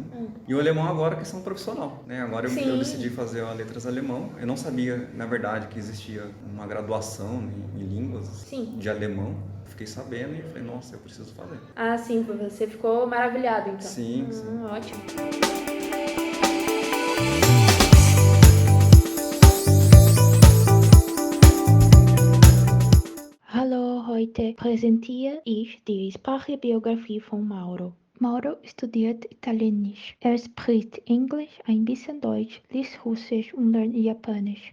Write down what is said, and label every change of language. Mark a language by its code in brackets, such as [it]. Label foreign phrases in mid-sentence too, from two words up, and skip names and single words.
[pt] E o alemão agora que é profissional, né? Agora eu decidi fazer a letras alemão. Eu não sabia, na verdade, que existia uma graduação em línguas de alemão. Fiquei sabendo e falei, nossa, eu preciso fazer. Ah, sim, você ficou maravilhado, então. Sim. Ótimo. [de] Hallo, heute präsentiere ich die Sprachbiografie von Mauro. Mauro studiert Italienisch. Er spricht Englisch, ein bisschen Deutsch, liest Russisch und lernt Japanisch.